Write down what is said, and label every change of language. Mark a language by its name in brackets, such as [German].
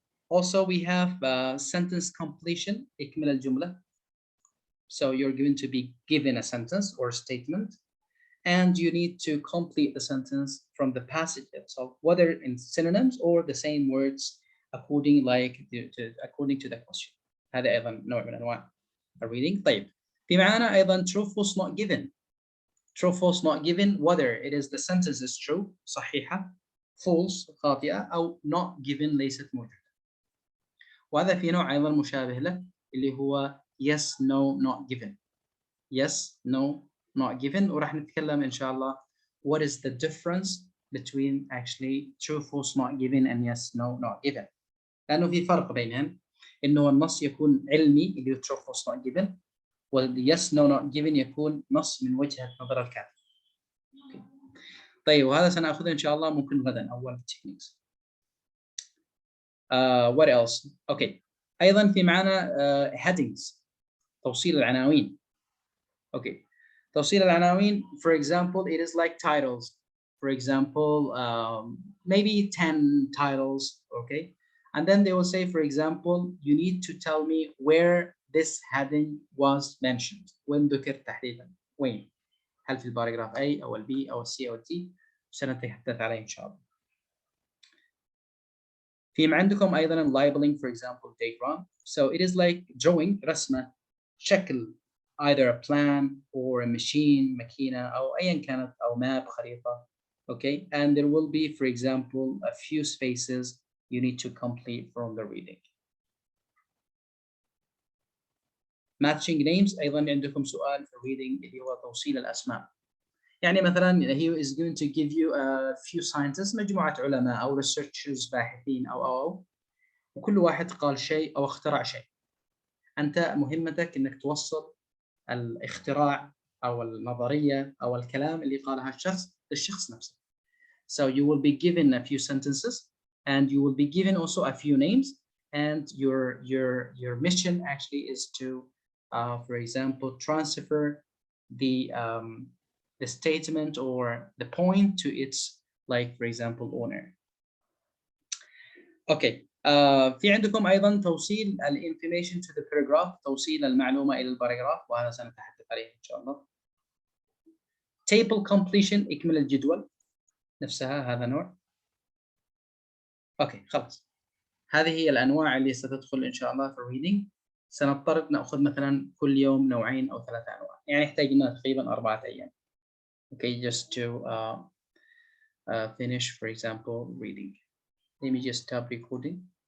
[English] Also we have sentence completion، [Arabic] اكمل الجملة. [English] So you're going to be given a sentence or statement, and you need to complete the sentence from the passage itself, whether in synonyms or the same words according to the question. [Arabic] هذا أيضا نوع من أنواع الreading. طيب في معنا أيضا [English] true false not given. True false not given, whether it is the sentence is true [Arabic] صحيحة، [English] false [Arabic] خاطئة، [English] أو not given [Arabic] ليست موجودة. وهذا في نوع أيضا مشابه له اللي هو yes no not given. [English] Yes no not given، [Arabic] وراح نتكلم إن شاء الله [English] what is the difference between actually true false not given and yes no not given. [Arabic] لأنه في فرق بينهم، إنه النص يكون علمي اللي هو true false not given، وال yes no not given يكون نص من وجهة نظر الكاتب. طيب وهذا سنأخذه إن شاء الله ممكن غدا أول [English] techniques. What else? Okay. [Arabic] أيضا في معنا headings، توصيل العناوين. [English] Okay. [Arabic] توصيل العناوين, [English] for example, it is like titles. For example, maybe 10 titles, okay? And then they will say, for example, you need to tell me where this heading was mentioned. [Arabic] وين ذكر تحديدا؟ وين؟ هل في الباراجراف A أو B أو C أو D؟ سنتحدث عليه إن شاء الله. [English] في عندكم أيضا labeling, for example, diagram. So it is like drawing، [Arabic] رسمة، شكل، [English] either a plan or a machine، [Arabic] ماكينة أو أيا كانت، أو [English] map، [Arabic] خريطة. [English] Okay, and there will be, for example, a few spaces you need to complete from the reading. Matching names، [Arabic] أيضا عندكم سؤال في reading اللي هو توصيل الأسماء. يعني مثلا [English] he is going to give you a few scientists، [Arabic] مجموعة علماء أو researchers، باحثين أو وكل واحد قال شيء أو اخترع شيء. أنت مهمتك إنك توصل الاختراع أو النظرية أو الكلام اللي قالها الشخص للشخص نفسه. [English] So you will be given a few sentences, and you will be given also a few names, and your mission actually is to, for example, transfer the statement or the point to its, like for example, owner. Okay. [Arabic] في عندكم أيضا توصيل [English] information to the paragraph، [Arabic] توصيل المعلومة إلى الباراجراف، وهذا سنتحدث عليه إن شاء الله. [English] Table completion، [Arabic] إكمال الجدول نفسها، هذا نوع. أوكي خلاص، هذه هي الأنواع اللي ستدخل إن شاء الله في الريدنج. سنضطر نأخذ مثلا كل يوم نوعين أو 3 أنواع، يعني احتاجنا تقريبا 4 أيام. [English] Okay, just to finish, for example, reading. Let me just stop recording.